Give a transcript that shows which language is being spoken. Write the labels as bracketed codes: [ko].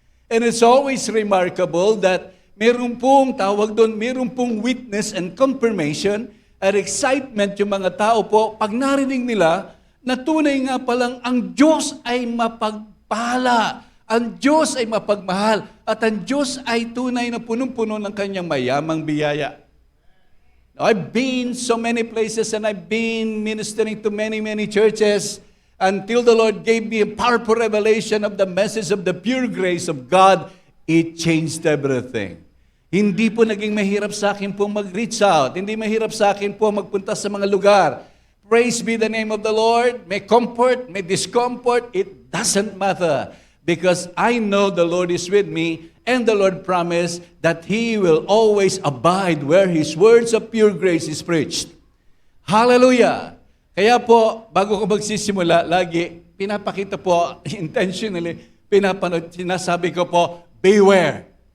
[en] And it's always remarkable that [tl] meron pong tawag doon, meron pong witness and confirmation at excitement yung mga tao po pag narinig nila na tunay nga palang ang Diyos ay mapagpala, ang Diyos ay mapagmahal, at ang Diyos ay tunay na punong-puno ng kanyang mayamang biyaya. [en] Now, I've been so many places and I've been ministering to many churches until the Lord gave me a powerful revelation of the message of the pure grace of God. It changed everything. [tl] Hindi po naging mahirap sa akin po mag-reach out. Hindi mahirap sa akin po magpunta sa mga lugar. [en] Praise be the name of the Lord. May comfort, may discomfort, it doesn't matter. Because I know the Lord is with me, and the Lord promised that He will always abide where His words of pure grace is preached. [tl] Hallelujah! Kaya po, bago ko magsisimula, lagi, pinapakita po, intentionally, sinasabi ko po, beware.